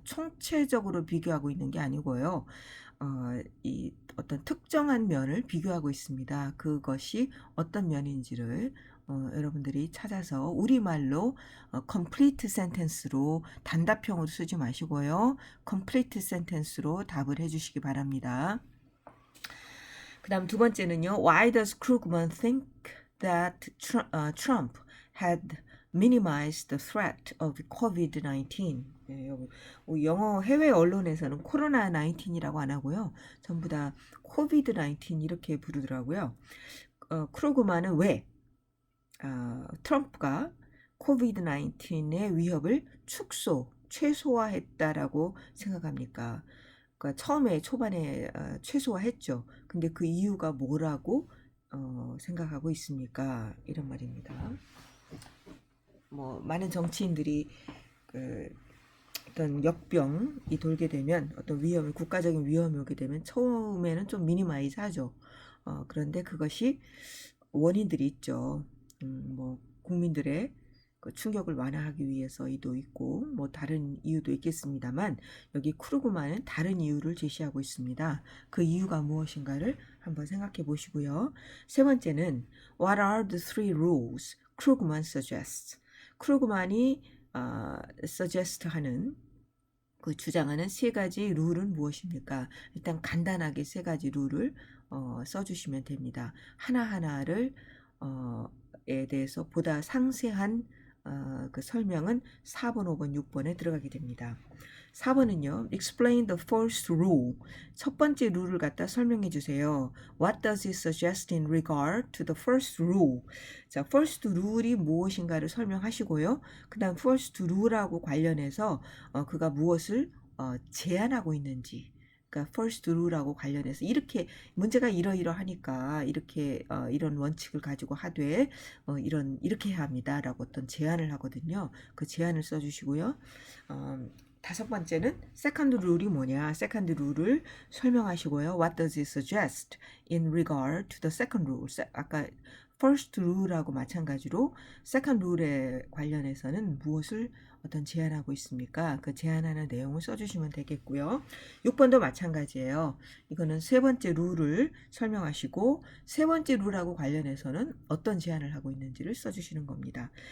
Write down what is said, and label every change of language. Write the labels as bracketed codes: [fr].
[ko] 총체적으로 비교하고 있는 게 아니고요. 이 어떤 특정한 면을 비교하고 있습니다. 그것이 어떤 면인지를 여러분들이 찾아서 우리말로 [en] complete sentence [ko] 로 단답형으로 쓰지 마시고요. [en] complete sentence [ko] 로 답을 해주시기 바랍니다. 그 다음 두 번째는요. [en] Why does Krugman think that Trump had minimized the threat of COVID-19? [ko] 네, 영어 해외 언론에서는 코로나 19이라고 안 하고요. 전부 다 코비드 19 이렇게 부르더라고요. 크루그만은 왜 트럼프가 코비드 19의 위협을 최소화했다라고 생각합니까? 그러니까 처음에 초반에 최소화했죠. 근데 그 이유가 뭐라고 생각하고 있습니까? 이런 말입니다. 뭐 많은 정치인들이 그 어떤 역병이 돌게 되면 어떤 위험이 국가적인 위험이 오게 되면 처음에는 좀 미니마이즈 하죠. 그런데 그것이 원인들이 있죠. 뭐 국민들의 그 충격을 완화하기 위해서도 있고 뭐 다른 이유도 있겠습니다만 여기 크루그만은 다른 이유를 제시하고 있습니다. 그 이유가 무엇인가를 한번 생각해 보시고요. 세 번째는 [en] What are the three rules 크루그만 suggests? [ko] 크루그만이 suggest 하는 그 주장하는 세 가지 룰은 무엇입니까? 일단 간단하게 세 가지 룰을 써주시면 됩니다. 하나하나를 에 대해서 보다 상세한 그 설명은 4번, 5번, 6번에 들어가게 됩니다. 4번은요. [en] Explain the first rule. [ko] 첫 번째 룰을 갖다 설명해 주세요. [en] What does it suggest in regard to the first rule? [ko] 자, first rule이 무엇인가를 설명하시고요. 그 다음 first rule하고 관련해서 그가 무엇을 제안하고 있는지 그러니까 first rule하고 관련해서 이렇게 문제가 이러이러하니까 이렇게 이런 원칙을 가지고 하되 이렇게 해야 합니다라고 어떤 제안을 하거든요. 그 제안을 써주시고요. 다섯 번째는 second rule이 뭐냐? second rule을 설명하시고요. [en] What does it suggest in regard to the second rule? [ko] 아까 first rule하고 마찬가지로 second rule에 관련해서는 무엇을 어떤 제안하고 있습니까? 그 제안하는 내용을 써주시면 되겠고요. 6번도 마찬가지예요. 이거는 세 번째 룰을 설명하시고 세 번째 룰하고 관련해서는 어떤 제안을 하고 있는지를 써주시는 겁니다.